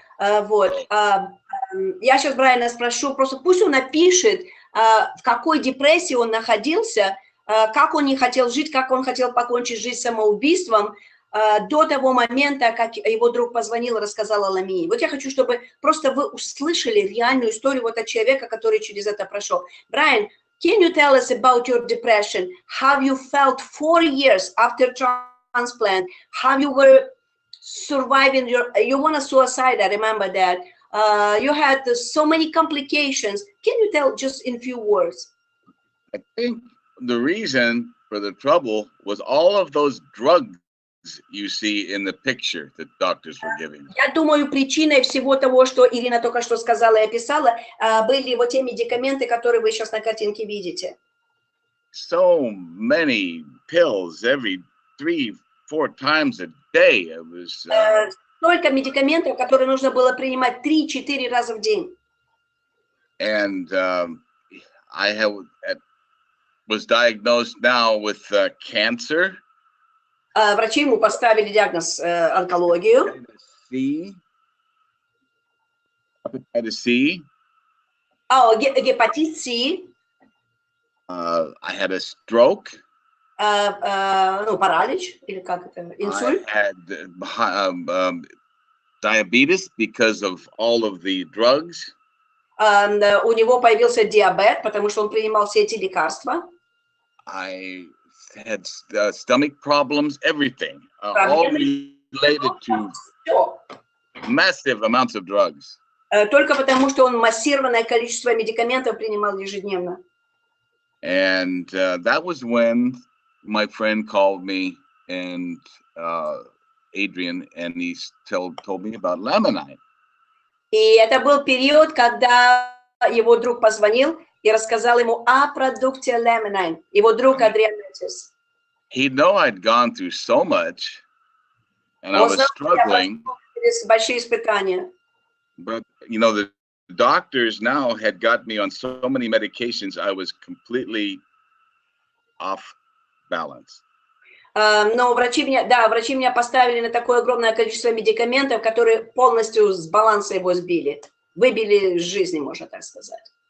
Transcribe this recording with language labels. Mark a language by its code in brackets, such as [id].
[ru] Я сейчас Брайана спрошу, просто пусть он напишет, в какой депрессии он находился, как он не хотел жить, как он хотел покончить жизнь самоубийством, до того момента, как его друг позвонил и рассказал о Laminine. Вот я хочу, чтобы просто вы услышали реальную историю вот от человека, который через это прошел. [en] Брайан, can you tell us about your depression? How you felt 4 years after transplant? How you were surviving you want to suicide? I remember that. You had so many complications. Can you tell just in few words? I think the reason for the trouble was all of those drugs you see in the picture that doctors were giving. [ru] Я думаю, причиной всего того, что Ирина только что сказала и описала, были вот те медикаменты, которые вы сейчас на картинке видите. [en] So many pills every 3-4 times a day. It was [ru] столько медикаментов, которые нужно было принимать 3-4 раза в день. [en] And I was diagnosed now with cancer. [ru] Врачи ему поставили диагноз онкологию. [en] Hepatitis C. [ru] Гепатит С. [en] I had a stroke. [ru] Паралич, или как это, инсульт. [en] I had diabetes because of all of the drugs. [ru] У него появился диабет, потому что он принимал все эти лекарства. [en] I had stomach problems, everything, all related to massive amounts of drugs. [ru] Только потому, что он массированное количество медикаментов принимал ежедневно. [en] And that was when my friend called me and Adrian, and he told me about Laminine. [ru] И это был период, когда его друг позвонил и рассказал ему о продукте Laminine. Его друг Адриан. [en] He'd know I'd gone through so much, and I was struggling. [ru] Большие испытания. [en] But you know, the doctors now had got me on so many medications, I was completely off balance. [ru] Но врачи меня поставили на такое огромное количество медикаментов, которые полностью с баланса его сбили, выбили из жизни, можно так сказать.